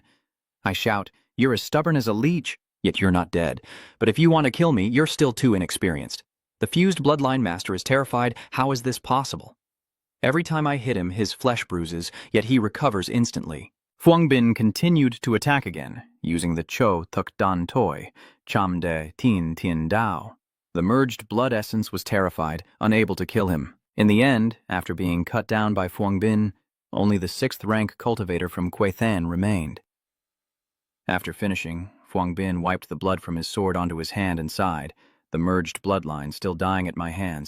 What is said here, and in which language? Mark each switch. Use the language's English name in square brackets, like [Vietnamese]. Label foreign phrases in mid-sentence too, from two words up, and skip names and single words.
[English] I shout, "You're as stubborn as a leech." Yet you're not dead. But if you want to kill me, you're still too inexperienced. The fused bloodline master is terrified. How is this possible? Every time I hit him, his flesh bruises, yet he recovers instantly. Fuang Bin continued to attack again, using the Cho Tuk Dan Toi, Cham De Tin Tin Dao. The merged blood essence was terrified, unable to kill him. In the end, after being cut down by Fuang Bin, only the 6th rank cultivator from Kwe Than remained. After finishing, Fuang Bin wiped the blood from his sword onto his hand and sighed, the merged bloodline still dying at my hands.